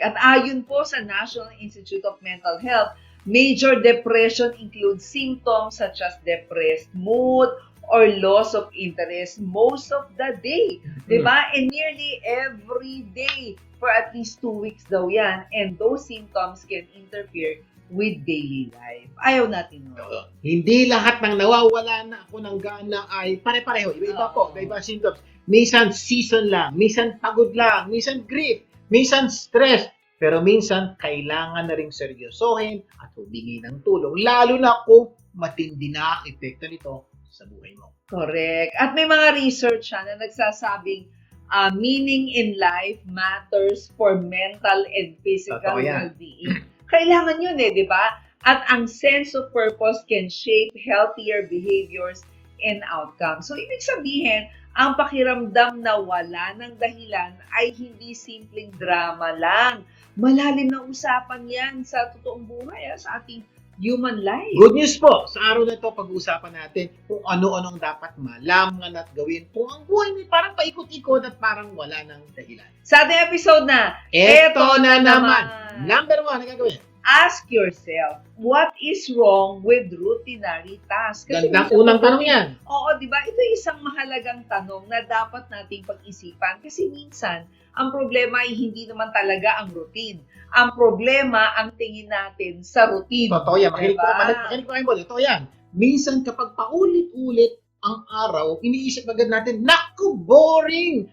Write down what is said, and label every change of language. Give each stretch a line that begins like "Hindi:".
Filipino: At ayon po sa
English: National Institute of Mental Health, major depression includes symptoms such as depressed mood or loss of interest most of the day. Diba? And nearly every day for at least 2 weeks
Filipino: daw yan.
English: And those symptoms can interfere with daily life.
Filipino: Ayaw natin no? Hindi lahat ng nawawala na ako ng gana ay pare-pareho. Iba-iba po. Iba-iba symptoms. Minsan season lang. Minsan pagod lang. Minsan grief. Minsan stress. Pero minsan, kailangan na rin seryosohin at humingi ng tulong, lalo na kung matindi na ang epekto nito sa buhay mo.
English: Correct.
Filipino: At may mga research na nagsasabing
English: meaning in life matters for mental and physical
Filipino: Totoo yan. well-being. Kailangan yun di ba?
English: At ang sense of purpose can shape healthier behaviors and outcomes.
Filipino: So, ibig sabihin, ang pakiramdam na wala ng dahilan ay hindi simpleng drama lang. Malalim na usapan yan sa totoong buhay, sa ating
English: human life. Good news po!
Filipino: Sa araw na ito, pag-uusapan natin kung ano-anong dapat malaman at gawin kung ang buhay may parang paikot-ikot at parang wala ng dahilan. Sa ating episode na, Eto na naman! Number 1, ang gagawin.
English: Ask yourself, what is wrong with routinary tasks?
Filipino: Gandang minsan, unang tanong yan. Oo, di ba? Ito isang mahalagang tanong na dapat nating pag-isipan kasi minsan, ang problema ay hindi naman talaga ang routine. Ang problema, ang tingin natin sa routine. Totoo yan. Makinig Diba? ko kayo mo. Totoo yan. Minsan kapag paulit-ulit ang araw, iniisip agad natin, naku, boring!